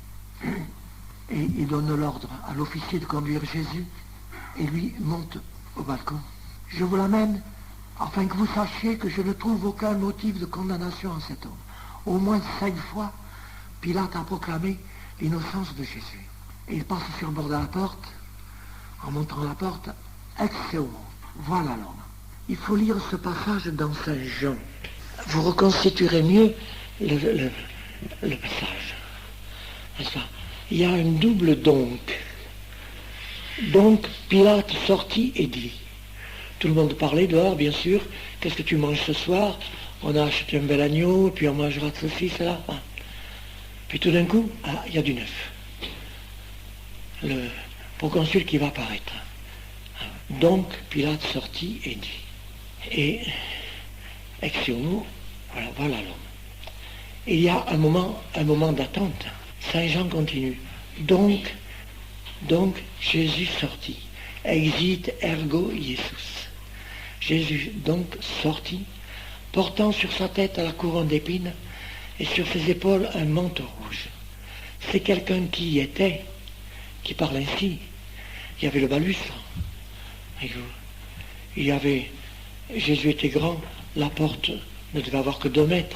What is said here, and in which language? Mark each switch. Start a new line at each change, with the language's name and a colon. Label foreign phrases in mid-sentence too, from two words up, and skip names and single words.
French: Et il donne l'ordre à l'officier de conduire Jésus, et lui monte au balcon. Je vous l'amène afin que vous sachiez que je ne trouve aucun motif de condamnation en cet homme. Au moins 5 fois, Pilate a proclamé l'innocence de Jésus. Et il passe sur le bord de la porte, en montrant la porte,
Latin: ex homo.
French: Voilà l'homme. Il faut lire ce passage dans Saint Jean. Vous reconstituerez mieux le passage. Il y a un double donc. Donc Pilate sortit et dit. Tout le monde parlait dehors, bien sûr. Qu'est-ce que tu manges ce soir? On a acheté un bel agneau, puis on mangera ceci, cela. Puis tout d'un coup, il y a du neuf. Le proconsul qui va apparaître. Donc Pilate sortit et dit.
Latin: Et Ex homo,
French: voilà l'homme. Il y a un moment d'attente. Saint Jean continue. Donc Jésus sortit.
Latin: Exit ergo Iesus.
French: Jésus donc sortit, portant sur sa tête la couronne d'épines et sur ses épaules un manteau rouge. C'est quelqu'un qui y était, qui parle ainsi. Il y avait le balustre. Jésus était grand, la porte ne devait avoir que 2 mètres.